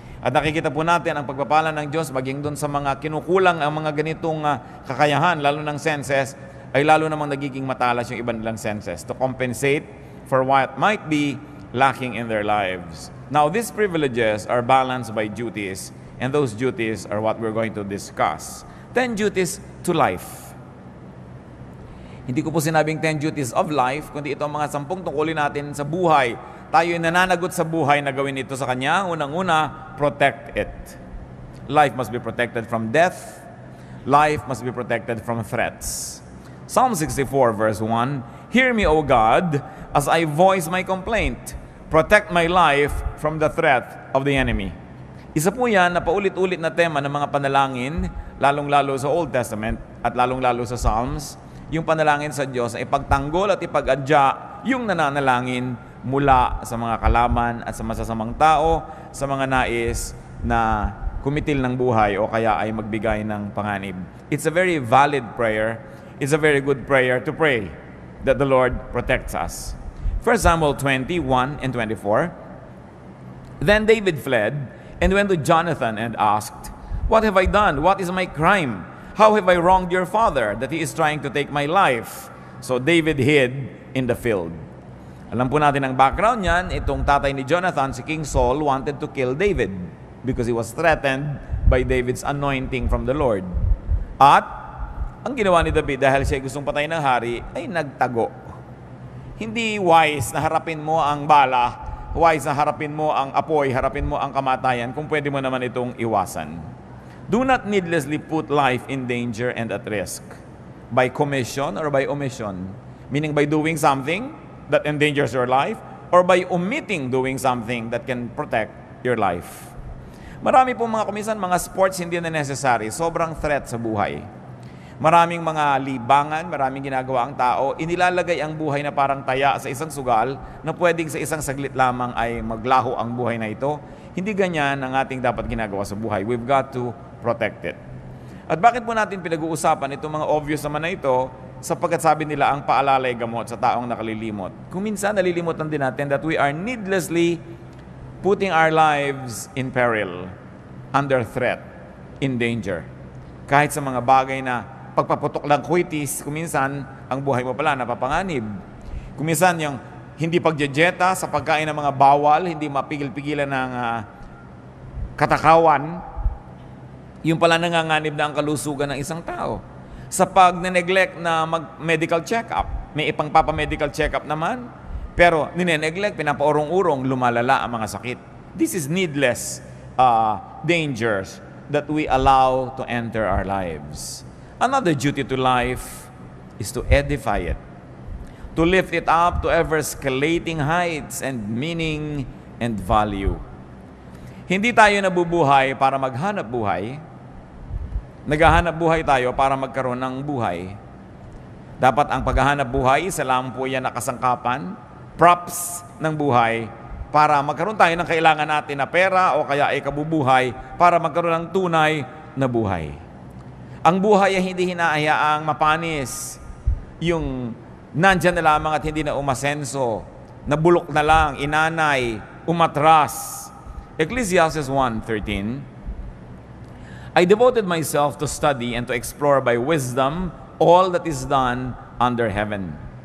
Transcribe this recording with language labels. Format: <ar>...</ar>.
<tl>At nakikita po natin ang pagpapala ng Diyos, maging doon sa mga kinukulang ang mga ganitong kakayahan, lalo ng senses, ay lalo namang nagiging matalas yung ibang nilang senses</tl> <en>to compensate for what might be lacking in their lives. Now, these privileges are balanced by duties, and those duties are what we're going to discuss. 10 duties to life.</en> <tl>Hindi ko po sinabing</tl> <en>10 duties of life,</en> <tl>kundi ito ang mga 10 tungkulin natin sa buhay. Tayo ay nananagot sa buhay na gawin ito sa Kanya. Unang-una,</tl> <en>protect it. Life must be protected from death. Life must be protected from threats. Psalm 64 verse 1, Hear me, O God, as I voice my complaint. Protect my life from the threat of the enemy.</en> <tl>Isa po yan na paulit-ulit na tema ng mga panalangin, lalong-lalo sa Old Testament at lalong-lalo sa Psalms, yung panalangin sa Diyos na ipagtanggol at ipagadya yung nananalangin mula sa mga kalaban at sa masasamang tao, sa mga nais na kumitil ng buhay o kaya ay magbigay ng panganib.</tl> <en>It's a very valid prayer. It's a very good prayer to pray that the Lord protects us. 1 Samuel 21 and 24, Then David fled and went to Jonathan and asked, What have I done? What is my crime? How have I wronged your father that he is trying to take my life? So David hid in the field.</en> <tl>Alam po natin ang background niyan, itong tatay ni Jonathan, si King Saul,</tl> <en>wanted to kill David because he was threatened by David's anointing from the Lord.</en> <tl>At ang ginawa ni David dahil siya gustong patayin ng hari, ay nagtago. Hindi wise na harapin mo ang bala, wise na harapin mo ang apoy, harapin mo ang kamatayan, kung pwede mo naman itong iwasan.</tl> <en>Do not needlessly put life in danger and at risk by commission or by omission. Meaning by doing something that endangers your life or by omitting doing something that can protect your life.</en> <tl>Marami pong mga kumisan, mga sports hindi na necessary, sobrang threat sa buhay. Maraming mga libangan, maraming ginagawa ang tao, inilalagay ang buhay na parang taya sa isang sugal na pwedeng sa isang saglit lamang ay maglaho ang buhay na ito. Hindi ganyan ang ating dapat ginagawa sa buhay.</tl> <en>We've got to protect it.</en> <tl>At bakit po natin pinag-uusapan itong mga obvious naman na ito? Sapagkat sabi nila ang paalala ay gamot sa taong nakalilimot. Kung minsan nalilimutan din natin</tl> <en>that we are needlessly putting our lives in peril, under threat, in danger.</en> <tl>Kahit sa mga bagay na pagpaputok lang kuitis, kuminsan ang buhay mo pala napapanganib. Kuminsan yung hindi pagjejeta sa pagkain ng mga bawal, hindi mapigil-pigilan ng katakawan, yung pala nanganganib na ang kalusugan ng isang tao. Sa pag-neglect na mag-medical check-up, may ipang-papa-medical check-up naman, pero nineneglect, pinapaurong-urong, lumalala ang mga sakit.</tl> <en>This is needless dangers that we allow to enter our lives. Another duty to life is to edify it, to lift it up to ever-escalating heights and meaning and value.</en> <tl>Hindi tayo nabubuhay para maghanap buhay. Naghahanap buhay tayo para magkaroon ng buhay. Dapat ang paghahanap buhay, isa lang po yan nakasangkapan, props ng buhay, para magkaroon tayo ng kailangan natin na pera o kaya ay kabubuhay para magkaroon ng tunay na buhay. Ang buhay ay hindi hinahayaang mapanis, yung nandyan na lamang at hindi na umasenso, nabulok na lang, inanay, umatras.</tl> <en>Ecclesiastes 1:13, I devoted myself to study and to explore by wisdom all that is done under heaven.</en>